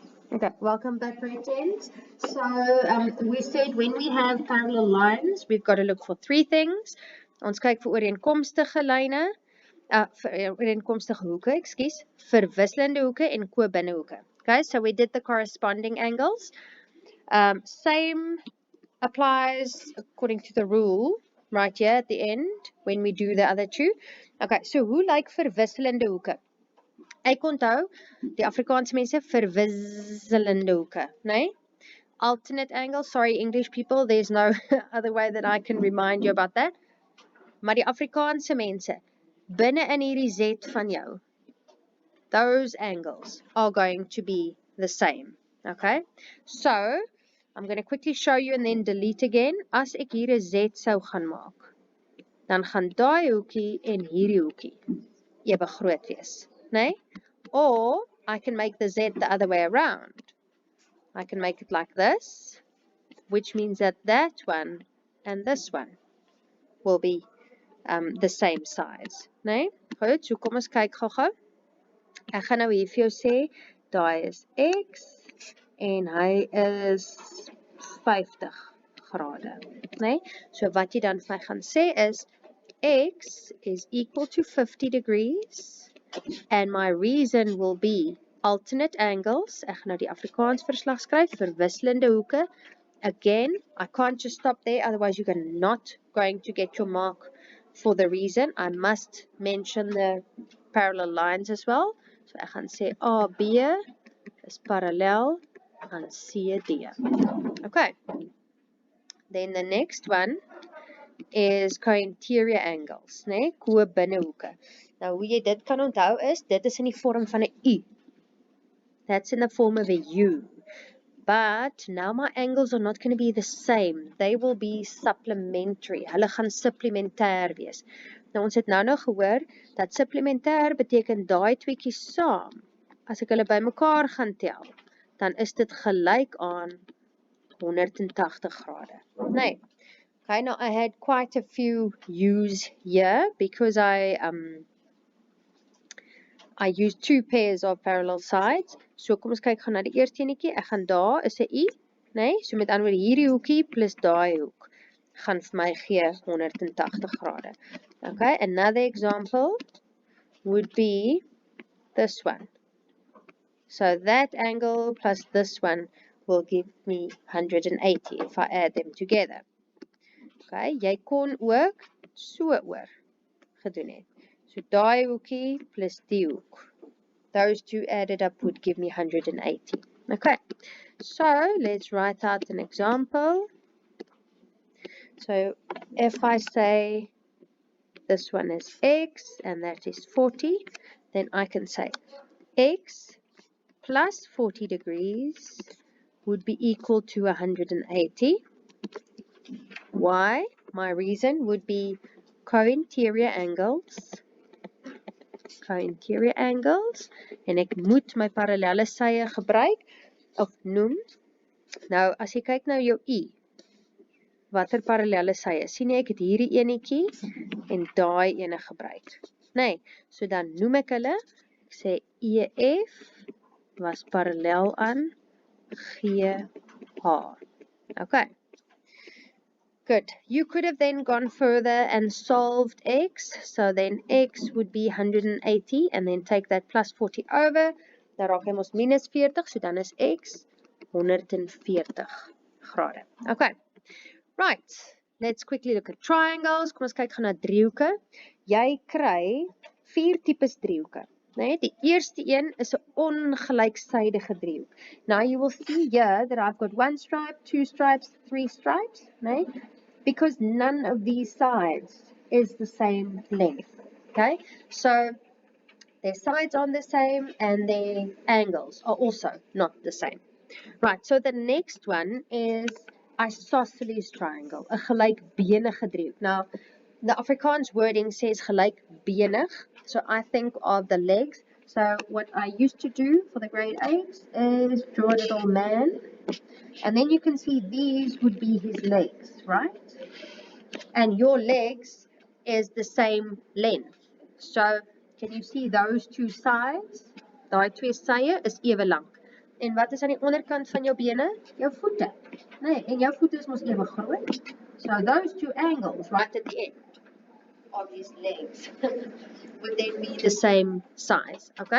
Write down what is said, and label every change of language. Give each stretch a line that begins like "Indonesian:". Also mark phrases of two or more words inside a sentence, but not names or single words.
English: Okay, welcome back, grade 10s. So we said when we have parallel lines, we've got to look for three things.
Afrikaans: Ons kyk vir ooreenkomstige lyne, ooreenkomstige hoeke, verwisselende hoeke en ko-binnehoeke.
English: Okay, so we did the corresponding angles. Same applies according to the rule right here at the end when we do the other two.
Afrikaans: Okay, so hoe lyk verwisselende hoeke? Ek onthou, die Afrikaanse mense verwisselende hoeke, né?
English: Alternate angle, sorry English people, there's no other way that I can remind you about that.
Afrikaans: Maar die Afrikaanse mense, binne in hierdie Z van jou,
English: those angles are going to be the same, okay? So, I'm going to quickly show you and then delete again.
Afrikaans: As ek hier 'n Z sou gaan maak, dan gaan daai hoekie en hierdie hoekie ewe groot wees, né?
English: Or I can make the Z the other way around. I can make it like this, which means that that one and this one will be the same size, né?
Afrikaans: Goed, so kom ons kyk gou-gou. Ek gaan nou hier vir jou sê, daai is X en hy is 50 grade, né?
English: So
Afrikaans: wat jy dan vir my gaan sê
English: is X is equal to 50 degrees and my reason will be alternate angles.
Afrikaans: Ek gaan nou die Afrikaans verslag skryf, verwisselende hoeke.
English: Again, I can't just stop there, otherwise you're not going to get your mark for the reason. I must mention the parallel lines as well.
Afrikaans: So ek gaan sê AB is parallel aan CD.
English: Okay. Then the next one is co-interior angles, né?
Afrikaans: Ko-binnehoeke. Nou hoe jy dit kan onthou is, dit is in die vorm van 'n U.
English: That's in the form of a U. But now my angles are not going to be the same. They will be supplementary.
Afrikaans: Hulle gaan supplementêr wees. Nou ons het nou gehoor dat supplementêr beteken daai tweeetjies saam. As ek hulle bymekaar gaan tel, dan is dit gelyk aan 180 grade. Nee.
English: Okay, now I had quite a few U's here because I used two pairs of parallel sides.
Afrikaans: So kom ons kyk gaan na die eerste enetjie. Ek gaan daar is 'n U, né? So met ander woorde hierdie hoekie plus daai hoek gaan vir my gee 180 grade.
English: Okay, another example would be this one. So that angle plus this one will give me 180 if I add them together.
Afrikaans: Okay, jy kon ook so oor gedoen het. So daai hoekie plus die hoek.
English: Those two added up would give me 180. Okay, so let's write out an example. So if I say this one is X and that is 40, then I can say X plus 40 degrees would be equal to 180. Why? My reason would be co-interior angles. Co-interior angles.
Afrikaans: En ek moet my parallelle sye gebruik of noem. Nou, as jy kyk nou jou I, watter parallelle sye? Sien jy ek het hierdie enetjie en daai ene gebruik. Nee, so dan noem ek hulle. Ek sê EF was parallel aan GH.
English: Okay. Good. You could have then gone further and solved X. So then X would be 180 and then take that plus 40 over.
Afrikaans: Dan raak hy mos minus 40. So dan is X 140 grade.
English: Okay. Right. Let's quickly look at triangles.
Afrikaans: Kom ons kyk gaan na driehoeke. Jy kry 4 tipes driehoeke. Nee, die eerste een is 'n ongelyksydige driehoek.
English: Now you will see here that I've got 1 stripe, 2 stripes, 3 stripes, nee? Because none of these sides is the same length. Okay? So their sides aren't the same and their angles are also not the same. Right, so the next one is isosceles triangle, 'n gelykbenige driehoek. Now, the Afrikaans wording says gelykbenig, so I think of the legs. So what I used to do for the grade 8 is draw a little man, and then you can see these would be his legs, right? And your legs is the same length. So can you see those two sides?
Afrikaans: Daai twee sye is ewe lank. En wat is aan die onderkant van jou bene? Jou voete. Nee, en jou voete is mos ewe groot.
English: So those two angles right at the end of his legs would then be the same size. Okay?